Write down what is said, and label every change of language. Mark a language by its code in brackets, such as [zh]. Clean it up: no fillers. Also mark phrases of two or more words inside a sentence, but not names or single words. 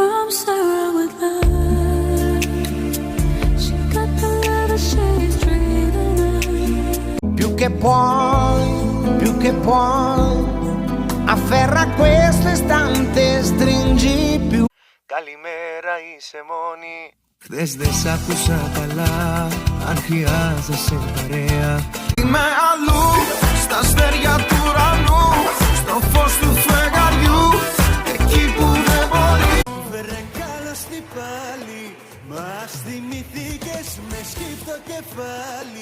[en] around with love. She got the love that she's dreaming of. [it] Più che puoi, afferra questo istante, stringi più. [el] Καλημέρα, είσαι μόνη. Χθες δεν σ' άκουσα καλά, αν χρειάζεσαι παρέα. Είμαι αλλού, στα αστέρια του ουρανού, στο φως του φεγγαριού, εκεί που δεν μπορεί. Βρε κάλωστη πάλι, μας θυμηθήκες με σκύπτο κεφάλι.